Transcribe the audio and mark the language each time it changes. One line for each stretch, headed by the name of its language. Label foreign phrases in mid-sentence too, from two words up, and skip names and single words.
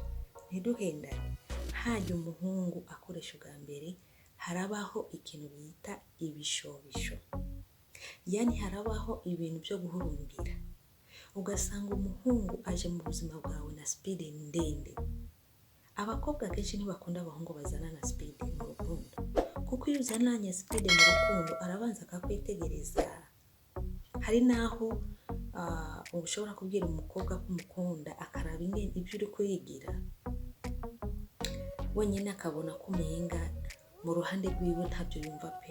Rundi: Ntiduhendane, hajya umuhungu akoresha ubwa mbere harabaho ikintu bita ibishobisho, yani harabaho ibintu byo guhurumbira, ugasanga umuhungu aje mu buzima bwawe na speed ndende. Abakobwa kenshi ntibakunda abahungu bazana na speed mu rukundo, kuko iyo uzananye speed mu rukundo arabanza akakwitegereza. Hari naho ushobora kubwira umukobwa ko umukunda, akaraba ingene ibyo uri kurigira wenyine akabona ko umenga mu ruhande rwiwe ntabyo yumva pe.